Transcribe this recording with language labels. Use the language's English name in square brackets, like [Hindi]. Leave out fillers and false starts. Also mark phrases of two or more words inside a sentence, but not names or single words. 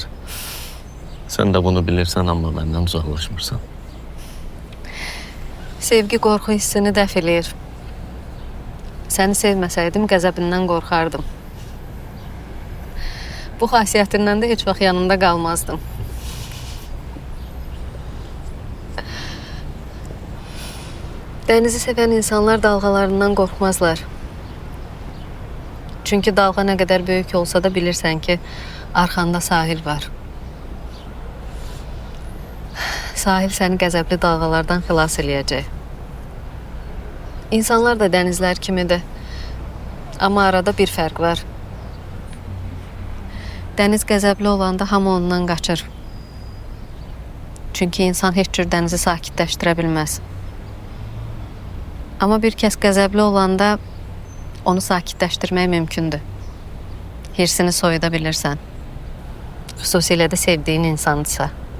[Azerbaijani] Sən də bunu bilirsən, amma məndən uzaqlaşmırsan. Sevgi qorxu hissini dəf eləyir. Səni sevməsəydim, qəzəbindən qorxardım. Bu xasiyyətindən də heç vaxt yanında qalmazdım. [Turkish] Denizi seven insanlar dalgalarından korkmazlar. Çünkü dalga ne kadar büyük olsa da bilirsen ki arkanda sahil var. [Azerbaijani] Sahil seni qəzəbli dalgalardan xilas eləyəcək. İnsanlar da denizler kimidir. [Turkish] Ama arada bir fark var. [Azerbaijani] Deniz qəzəbli olanda hamı ondan qaçır. Çünkü insan heç cür denizi sakitləşdirə bilməz. Ama bir kəs qəzəbli olanda onu sakitləşdirmək mümkündür. Hirsini soyuda bilirsən. Xüsusilə də sevdiyin insandırsa.